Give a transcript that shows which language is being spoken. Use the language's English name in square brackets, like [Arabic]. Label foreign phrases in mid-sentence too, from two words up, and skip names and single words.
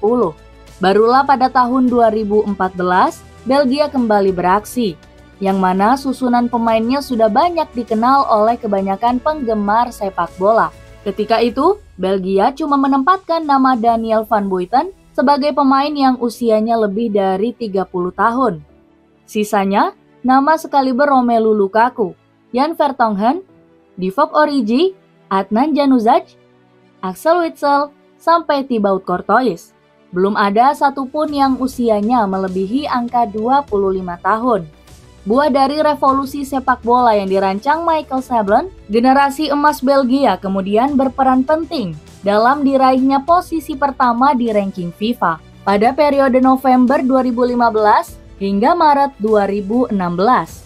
[Indonesian] Barulah pada tahun 2014, Belgia kembali beraksi, yang mana susunan pemainnya sudah banyak dikenal oleh kebanyakan penggemar sepak bola. Ketika itu, Belgia cuma menempatkan nama Daniel Van Buiten sebagai pemain yang usianya lebih dari 30 tahun. Sisanya, nama sekaliber Romelu Lukaku, Jan Vertonghen, Divock Origi, Adnan Januzaj, Axel Witsel, sampai Thibaut Courtois. Belum ada satupun yang usianya melebihi angka 25 tahun. Buah dari revolusi sepak bola yang dirancang Michael Sebelen, generasi emas Belgia kemudian berperan penting dalam diraihnya posisi pertama di ranking FIFA pada periode November 2015 hingga Maret 2016.